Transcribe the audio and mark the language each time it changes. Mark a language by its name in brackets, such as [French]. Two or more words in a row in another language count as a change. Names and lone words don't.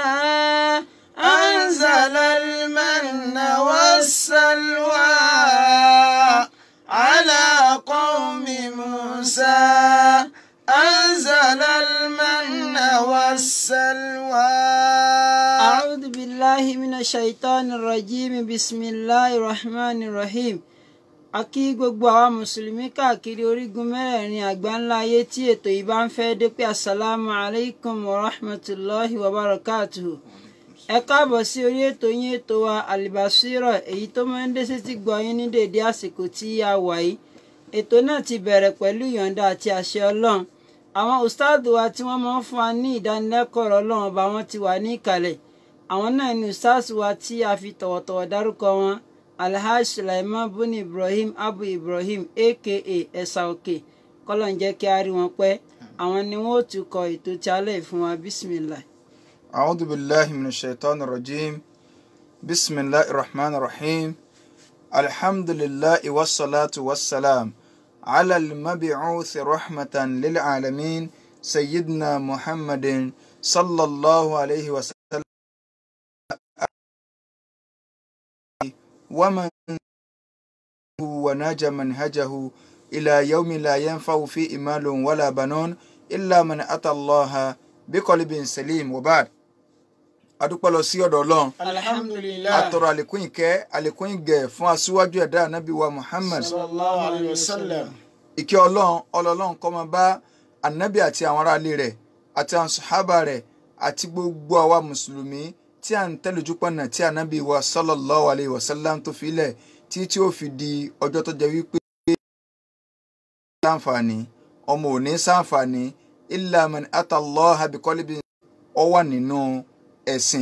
[Arabic] أنزل المن والسلوى على قوم موسى أنزل المن والسلوى. أعوذ بالله من الشيطان الرجيم بسم الله الرحمن الرحيم. [Yoruba] A kí gbogbo àwa mùsùlùmí káàkiri orígun mẹ́rẹ̀ẹ̀rin àgbáńlá ayé tí ètò yìí bá ń fẹ́ dé pé [Arabic] السلام عليكم ورحمة الله وبركاته. [Yoruba] Ẹ káàbọ̀ sí orí ètò yín ètò wa Al-Basira èyí tó máa ń dé sétí gbọ́ yín ní dédé àsìkò tí a wà yìí. Ètò náà ti bẹ̀rẹ̀ pẹ̀lú ìyọ̀ǹda àti àṣẹ Ọlọ́run. Àwọn ustaadu wa tí wọ́n máa ń fún wa ní ìdánilẹ́kọ̀ọ́ Ọlọ́run ọba wọn ti wà ní ìkàlẹ̀. Àwọn náà ni ustaadu wa tí a fi tọ̀wọ̀tọ̀wọ̀ dárúkọ wọn. Alhaji Sulaiman buni Ibrahim Abu Ibrahim aka Ẹ̀sà Òkè kọ́lọ́n jẹ́ kí a rí wọn pẹ́. Àwọn ni wọ́n ó tukọ̀ ètò tí alẹ́ fún wa bismillah. [Arabic] أعوذ بالله من الشيطان الرجيم بسم الله الرحمن الرحيم الحمد لله والصلاة والسلام على المبعوث رحمة للعالمين سيدنا محمد صلى الله عليه وسلم ومن ونجى منهجه إلى يوم لا ينفع فيه مال ولا بنون إلا من أتى الله بقلب سليم وبعد. [Yoruba] adúpẹ́ lọ sí ọ̀dọ̀ Ọlọ́run alhamdulillah atọrọ àlékún ìkẹ́ àlékún ìgẹ̀ fún aṣíwájú ẹ̀dá ànábì wa Muhammad [Arabic] صلى الله عليه وسلم. [Yoruba] ìkẹ́ Ọlọ́run kó máa bá ànábì àti àwọn aráalé rẹ̀ àti àwọn sàhábà rẹ̀ àti gbogbo àwa mùsùlùmí tí à ń tẹ̀lójú pọ̀nà tí ànábì wa [Arabic] صلى الله عليه وسلم [Yoruba] tó fi lẹ̀ tí ó fi di ọjọ́ tó jẹ́ wípé ṣàǹfààní ọmọ ò ní ṣàǹfààní [Arabic] إلا من أتى الله بقلب [Yoruba] ó wà nínú ẹ̀sìn.